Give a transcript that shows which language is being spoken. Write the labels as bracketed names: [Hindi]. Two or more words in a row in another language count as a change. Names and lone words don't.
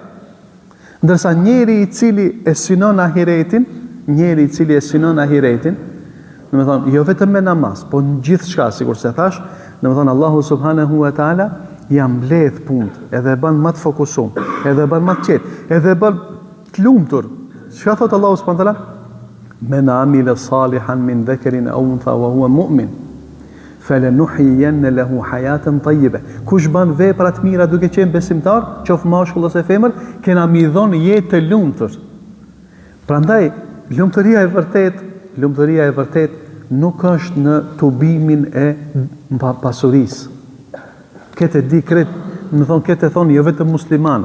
[Albanian] Ndërsa njeri i cili e synon ahiretin, do të thonë jo vetëm me namaz, po në gjithçka, sikur se thash, do të thonë [Arabic] الله سبحانه وتعالى [Albanian] ja mbledh punët, edhe e bën më të fokusuar, edhe e bën më të qetë, edhe e bën të lumtur. Çka thot [Arabic] الله سبحانه وتعالى? من عمل صالحا من ذكر أو أنثى وهو مؤمن فلنحيينه حياة طيبة. [Albanian] Kush bën vepra të mira duke qenë besimtar, qoftë mashkull ose femër, kena mi dhon jetë të lumtur. Prandaj lumturia e vërtet nuk është në tubimin e pasurisë. Këtë di këtë thonë jo vetëm muslimanët.